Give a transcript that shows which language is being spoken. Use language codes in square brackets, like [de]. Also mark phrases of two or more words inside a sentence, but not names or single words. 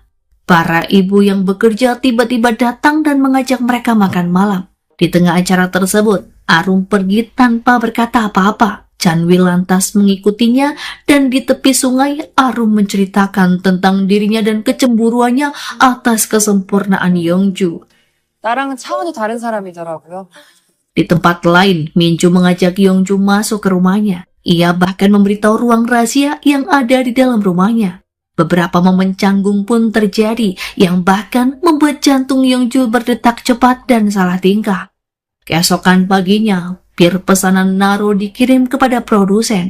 [id] Para ibu yang bekerja tiba-tiba datang dan mengajak mereka makan malam. Di tengah acara tersebut, Arum pergi tanpa berkata apa-apa. Chanwi lantas mengikutinya dan di tepi sungai, Arum menceritakan tentang dirinya dan kecemburuannya atas kesempurnaan Yongju. [ko] 나랑은 차원이 다른 사람이더라고요. [id] Di tempat lain, Minju mengajak Yongju masuk ke rumahnya. Ia bahkan memberitahu ruang rahasia yang ada di dalam rumahnya. Beberapa momen canggung pun terjadi yang bahkan membuat jantung Yongju berdetak cepat dan salah tingkah. Keesokan paginya, bir pesanan Naro dikirim kepada produsen.